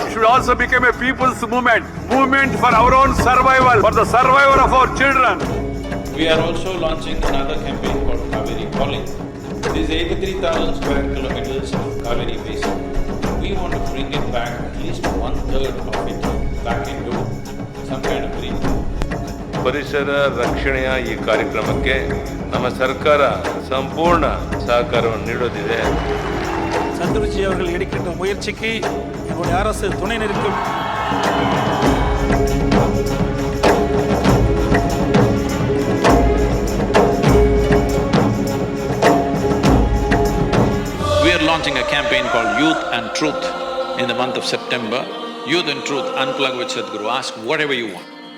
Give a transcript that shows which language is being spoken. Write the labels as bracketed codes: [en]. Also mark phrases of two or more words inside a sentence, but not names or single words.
[en] It should also become a people's movement for our own survival, for the survival of our children. We are also launching another campaign called Kaveri Calling. This is 83,000 square kilometers of Kaveri Basin. We want to bring it back, at least 1/3 of it, back into some kind of green. [kn] ಪರಿಸರ ರಕ್ಷಣೆಯ ಈ ಕಾರ್ಯಕ್ರಮಕ್ಕೆ ನಮ್ಮ ಸರ್ಕಾರ ಸಂಪೂರ್ಣ ಸಹಕಾರವನ್ನು ನೀಡೋದಿದೆ. [ta] சத்குருஜி அவர்கள் எடுக்கின்ற முயற்சிக்கு என்னுடைய அரசு துணை நிற்கும். [en] We are launching a campaign called Youth and Truth in the month of September. Youth and Truth, unplug with Sadhguru, ask whatever you want.